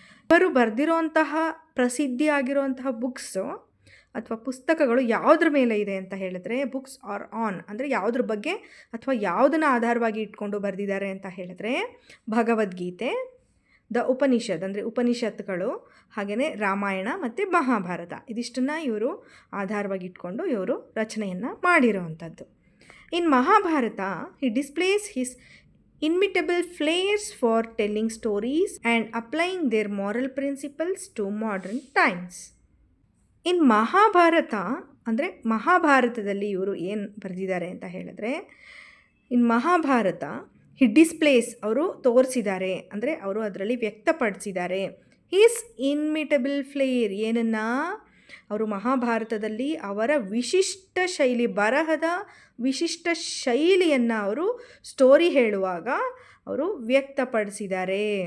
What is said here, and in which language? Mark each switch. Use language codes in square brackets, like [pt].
[kn] ಇವರು ಬರೆದಿರೋಂತಹ ಪ್ರಸಿದ್ಧಿಯಾಗಿರುವಂತಹ ಬುಕ್ಸು ಅಥವಾ ಪುಸ್ತಕಗಳು ಯಾವುದ್ರ ಮೇಲೆ ಇದೆ ಅಂತ ಹೇಳಿದ್ರೆ, [en] books are on [kn] ಅಂದರೆ ಯಾವುದ್ರ ಬಗ್ಗೆ ಅಥವಾ ಯಾವುದನ್ನು ಆಧಾರವಾಗಿ ಇಟ್ಕೊಂಡು ಬರೆದಿದ್ದಾರೆ ಅಂತ ಹೇಳಿದ್ರೆ, ಭಗವದ್ಗೀತೆ, ದ ಉಪನಿಷತ್ ಅಂದರೆ ಉಪನಿಷತ್ಗಳು, ಹಾಗೆಯೇ ರಾಮಾಯಣ ಮತ್ತು ಮಹಾಭಾರತ, ಇದಿಷ್ಟನ್ನು ಇವರು ಆಧಾರವಾಗಿ ಇಟ್ಕೊಂಡು ಇವರು ರಚನೆಯನ್ನು ಮಾಡಿರೋವಂಥದ್ದು. [en] In Mahabharata, he displays his inimitable flair for telling stories and applying their moral principles to modern times. In Mahabharata [kn] ಅಂದರೆ ಮಹಾಭಾರತದಲ್ಲಿ ಇವರು ಏನು ಬರೆದಿದ್ದಾರೆ ಅಂತ ಹೇಳಿದ್ರೆ, [en] in Mahabharata he displays [kn] ಅವರು ತೋರಿಸಿದ್ದಾರೆ ಅಂದರೆ ಅವರು ಅದರಲ್ಲಿ ವ್ಯಕ್ತಪಡಿಸಿದ್ದಾರೆ [en] his inimitable flair, [kn] ಏನನ್ನು ಅವರು ಮಹಾಭಾರತದಲ್ಲಿ ಅವರ ವಿಶಿಷ್ಟ ಶೈಲಿ, ಬರಹದ ವಿಶಿಷ್ಟ ಶೈಲಿಯನ್ನು ಅವರು ಸ್ಟೋರಿ ಹೇಳುವಾಗ ಅವರು ವ್ಯಕ್ತಪಡಿಸಿದ್ದಾರೆ.